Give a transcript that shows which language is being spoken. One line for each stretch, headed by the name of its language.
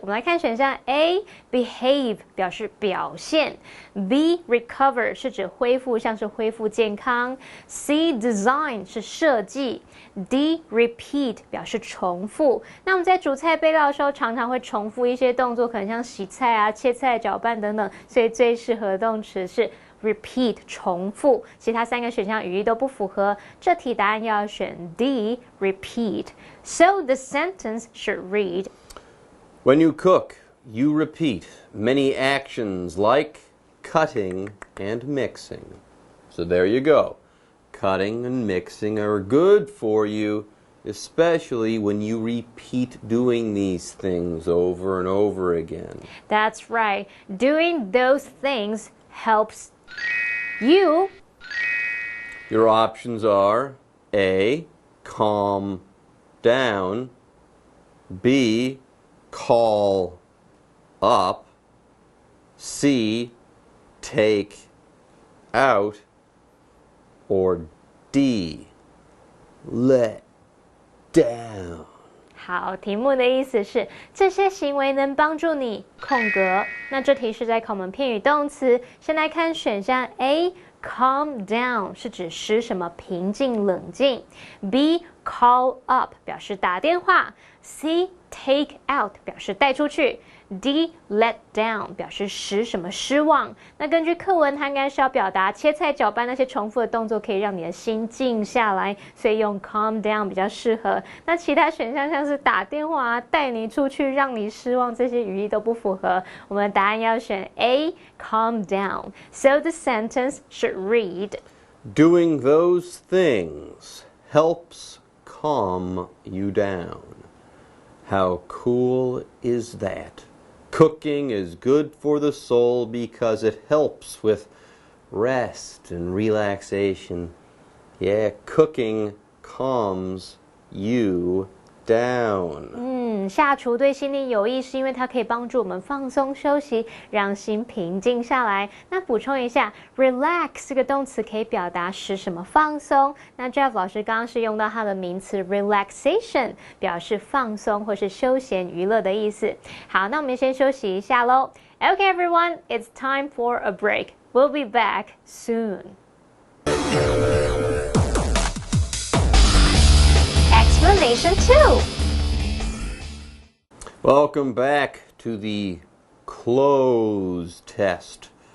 Chinese: 我们来看选项 A behave 表示表现 ，B recover 是指恢复，像是恢复健康 ，C design 是设计 ，D repeat 表示重复。那我们在煮菜备料的时候，常常会重复一些动作，可能像洗菜啊、切菜、搅拌等等，所以最适合的动词是repeat 重复，其他三个选项语义都不符合，这题答案要选 D repeat.
English: So the sentence should read: When you cook, you repeat many actions like cutting and mixing. So there you go. Cutting and mixing are good for you, especially when you repeat doing these things over and over again. That's right. Doing those things helps you. Your options are A, calm down, B, call up, C, take out, or D, let down.
Chinese: 好，题目的意思是这些行为能帮助你空格。那这题是在考我们片语动词。先来看选项 A。Calm down 是指使什么平静冷静 ，B call up 表示打电话 ，C take out 表示带出去 ，D let down 表示使什么失望。那根据课文，它应该是要表达切菜、搅拌那些重复的动作可以让你的心静下来，所以用 calm down 比较适合。那其他选项像是打电话啊、带你出去、让你失望这些语义都不符合。我们的答案要选 A calm down.
English: So the sentence should read: Doing those things helps calm you down. How cool is that? Cooking is good for the soul because it helps with rest and relaxation. Yeah, cooking calms you down.
Chinese: 下厨对心灵有益，是因为它可以帮助我们放松休息，让心平静下来。那补充一下 ，relax 这个动词可以表达使什么放松。那 Jeff 老师刚刚是用到它的名词 relaxation， 表示放松或是休闲娱乐的意思。好，那我们先休息一下喽。
English: Okay, everyone, it's time for a break. We'll be back soon. Explanation 2. Welcome back to the clothes test.